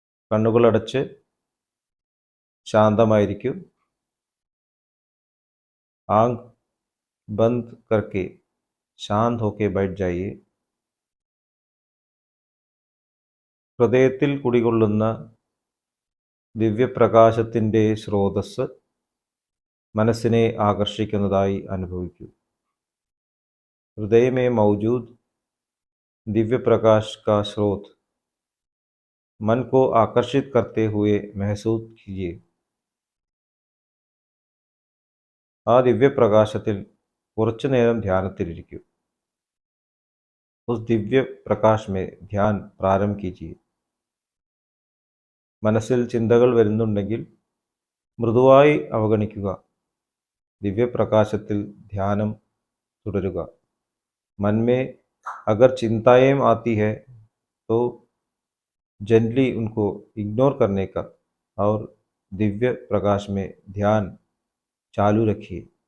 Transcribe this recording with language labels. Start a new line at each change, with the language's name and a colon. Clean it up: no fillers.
Malayalam: കണ്ണുകളടച്ച് ശാന്തമായിരിക്കൂ.
Hindi: आंख बंद करके शांत होके बैठ जाइए.
Malayalam: ഹൃദയത്തിൽ കുടികൊള്ളുന്ന ദിവ്യപ്രകാശത്തിൻ്റെ സ്രോതസ്സ് മനസ്സിനെ ആകർഷിക്കുന്നതായി അനുഭവിക്കൂ.
Hindi: हृदय में मौजूद दिव्य प्रकाश का स्रोत मन को आकर्षित करते हुए महसूस कीजिए.
Malayalam: ആ ദിവ്യപ്രകാശത്തിൽ കുറച്ചു നേരം ധ്യാനത്തിലിരിക്കൂ.
Hindi: उस दिव्य प्रकाश में ध्यान प्रारंभ कीजिए.
Malayalam: മനസ്സിൽ ചിന്തകൾ വരുന്നുണ്ടെങ്കിൽ മൃദുവായി അവഗണിക്കുക. ദിവ്യപ്രകാശത്തിൽ ധ്യാനം തുടരുക.
Hindi: मन में अगर चिंताएं आती है तो जेंटली उनको इग्नोर करने का और दिव्य प्रकाश में ध्यान चालू रखिए.